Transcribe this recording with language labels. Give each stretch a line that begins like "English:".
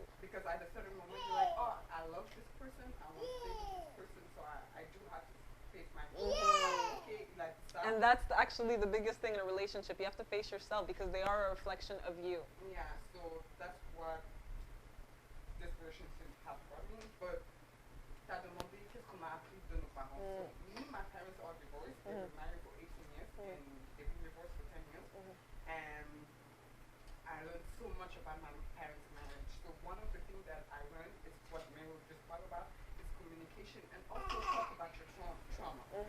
English: because at a certain moment you're like, oh, I love this person, I want to stay with this person, so I do have to face my flaws. Okay, like stuff. And that's actually the biggest thing in a relationship. You have to face yourself because they are a reflection of you. Yeah, so that's what this relationship has brought me.
French: But t'as demandé qu'est-ce qu'on a appris de nos parents.
English: So me, my parents are divorced. They were married for 18 years and they've been divorced for 10 years. And I learned so much about my parents' marriage. So one of the things that I learned is what Mary just talked about is communication and also talk about your trauma.